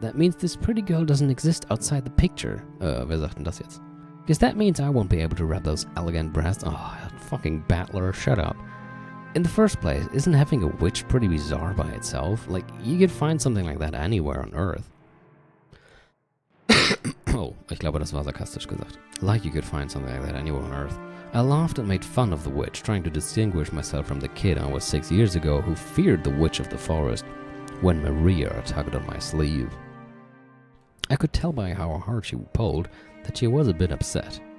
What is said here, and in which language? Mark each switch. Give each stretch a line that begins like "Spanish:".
English: That means this pretty girl doesn't exist outside the picture.
German: Wer sagt denn das jetzt?
English: Because that means I won't be able to rub those elegant breasts. Oh, fucking battler, shut up. In the first place, isn't having a witch pretty bizarre by itself? Like, you could find something like that anywhere on Earth.
German: Oh, ich glaube, das war sarkastisch gesagt.
English: Like you could find something like that anywhere on Earth. I laughed and made fun of the witch, trying to distinguish myself from the kid I was 6 years ago who feared the witch of the forest when Maria tugged on my sleeve. I could tell by how hard she pulled that she was a bit upset.